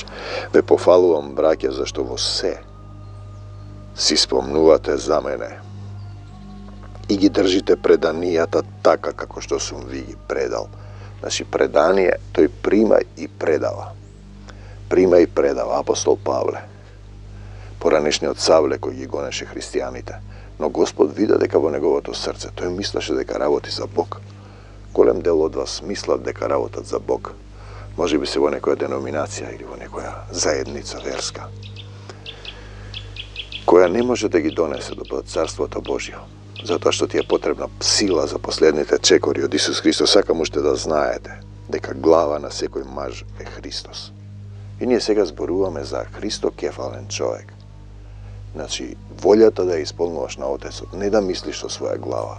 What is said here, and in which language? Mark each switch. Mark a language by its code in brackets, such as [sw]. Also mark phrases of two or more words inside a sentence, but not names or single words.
[mk] Ve pofaluvam, brakja, zašto vo se si spomnuvate za mene i gi držite predanijata taka kako što sam vi gi predal. Znači, predanije, to je primaj i predava. Primaj i predava, apostol Pavle. Poranešni od Savle koji gi goneše hristijanite. No Gospod vida deka vo неговото srce, той мислеше дека работи за Бог. Голем дел од вас мислат дека работат за Бог. Може би се во некоја деноминација или во некоја заедница верска. koja ne може да ги донесе до Царството Божјо, затоа што ти е потребна сила за последните чекори од Исус Христос. Сакам уште да знаете дека глава на секој маж е Христос. И ние сега зборуваме за христокефален човек. Значи, волјата да ја исполнуваш на Отецот, не да мислиш со своја глава.